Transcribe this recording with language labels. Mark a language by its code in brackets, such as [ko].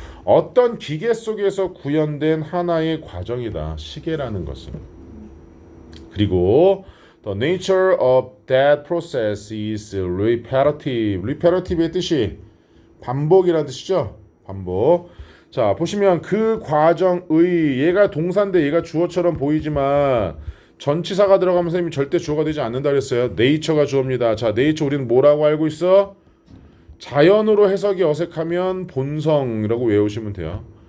[ko] 어떤 기계 속에서 구현된 하나의 과정이다. 시계라는 것은. 그리고 [en] the nature of that process is repetitive. [ko] reperative의 뜻이 반복이라는 뜻이죠. 반복. 자 보시면 그 과정의 얘가 동사인데 얘가 주어처럼 보이지만 전치사가 들어가면 선생님이 절대 주어가 되지 않는다 그랬어요. nature가 주어입니다. 자 nature 우리는 뭐라고 알고 있어? 자연으로 해석이 어색하면 본성이라고 외우시면 돼요.